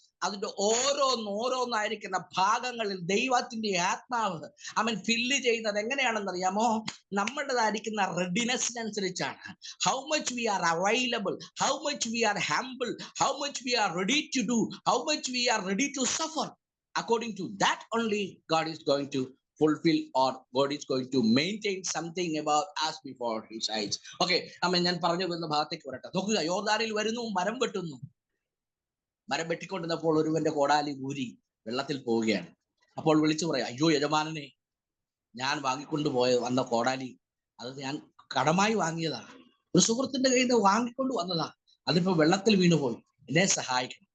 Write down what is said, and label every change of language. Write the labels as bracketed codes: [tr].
[ml] അതിന്റെ ഓരോന്നായിരിക്കുന്ന ഭാഗങ്ങളിൽ ദൈവത്തിന്റെ ആത്മാവ് അവൻ ഫില്ല് ചെയ്യുന്നത് എങ്ങനെയാണെന്നറിയാമോ? നമ്മുടേതായിരിക്കുന്ന റെഡിനെസ്സിനനുസരിച്ചാണ്. [en] How much we are available, how much we are humble, how much we are ready to do, how much we are ready to suffer. According to that only God is going to fulfill, or God is going to maintain something about us before his eyes. [ml] Okay, ഞാൻ പറഞ്ഞു വരുന്ന ഭാഗത്തേക്ക് വരട്ടെ. നോക്കുക, യോർദാനിൽ വരുന്നു, മരം വെട്ടുന്നു. മരം വെട്ടിക്കൊണ്ടിരുന്നപ്പോൾ ഒരുവന്റെ കോടാലി ഊരി വെള്ളത്തിൽ പോവുകയാണ്. അപ്പോൾ വിളിച്ചു പറയാം, അയ്യോ യജമാനനെ, ഞാൻ വന്ന കോടാലി അത് ഞാൻ കടമായി വാങ്ങിയതാ, ഒരു സുഹൃത്തിന്റെ കയ്യിൽ നിന്ന് വാങ്ങിക്കൊണ്ട് വന്നതാ, അതിപ്പോ വെള്ളത്തിൽ വീണുപോയി, എന്നെ സഹായിക്കണം.